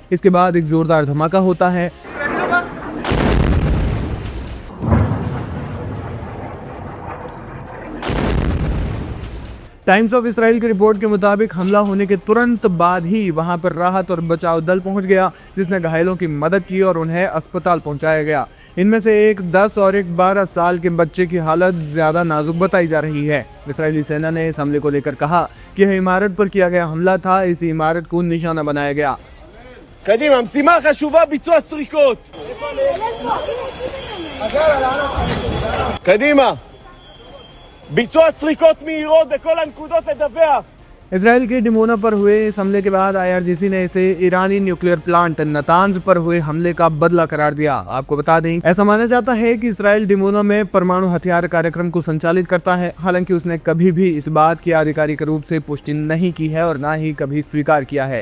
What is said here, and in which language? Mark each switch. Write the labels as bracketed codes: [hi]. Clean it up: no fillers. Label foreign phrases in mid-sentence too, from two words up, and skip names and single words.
[hi] इसके बाद एक जोरदार धमाका होता है। टाइम्स ऑफ इसराइल की रिपोर्ट के मुताबिक हमला होने के तुरंत बाद ही वहां पर राहत और बचाव दल पहुंच गया, जिसने घायलों की मदद की और उन्हें अस्पताल पहुंचाया गया। इनमें से एक 10 और एक 12 साल के बच्चे की हालत ज्यादा नाजुक बताई जा रही है। इसराइली सेना ने इस हमले को लेकर कहा कि यह इमारत पर किया गया हमला था, इस इमारत को निशाना बनाया गया। [he] קדימה, המשימה החשובה, ביצוע סריקות. קדימה. ביצוע סריקות מהירות בכל הנקודות לדווח. [hi] इसराइल के डिमोना पर हुए इस हमले के बाद IRGC ने इसे ईरानी [en] nuclear plant [hi] नातांज पर हुए हमले का बदला करार दिया। आपको बता दें, ऐसा माना जाता है कि इसराइल डिमोना में परमाणु हथियार कार्यक्रम को संचालित करता है। हालांकि उसने कभी भी इस बात की आधिकारिक रूप से पुष्टि नहीं की है और ना ही कभी स्वीकार किया है।